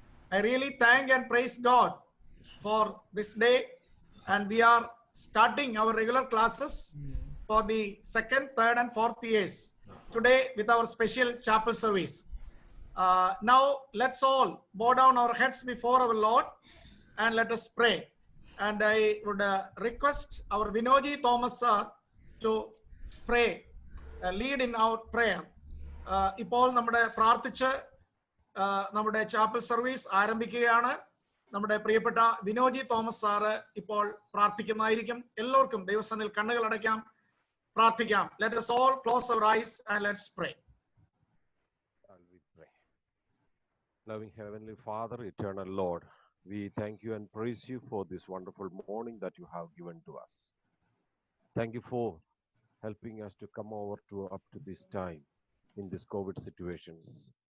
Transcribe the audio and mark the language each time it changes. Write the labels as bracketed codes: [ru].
[en] I really thank and praise God for this day, and we are starting our regular classes for the second, third, and fourth years today with our special chapel service. Now, let's all bow down our heads before our Lord and let us pray. And I would request our Vinoji Thomas sir to pray, lead in our prayer. [ml] ഇപ്പോൾ നമ്മുടെ പ്രാർത്ഥിച്ച് നമ്മുടെ chapel service ആരംഭിക്കുകയാണ്. നമ്മുടെ പ്രിയപ്പെട്ട Vinoji Thomas sir ഇപ്പോൾ പ്രാർത്ഥിക്കുന്നതായിരിക്കും. എല്ലാവർക്കും ദൈവസന്നിധിയിൽ കണ്ണുകൾ അടയ്ക്കാം, പ്രാർത്ഥിക്കാം. [en] Let us all close our eyes and let's pray. Loving Heavenly Father, eternal Lord, we thank you and praise you for this wonderful morning that you have given to us. Thank you for helping us to come over to up to this time in this COVID situations.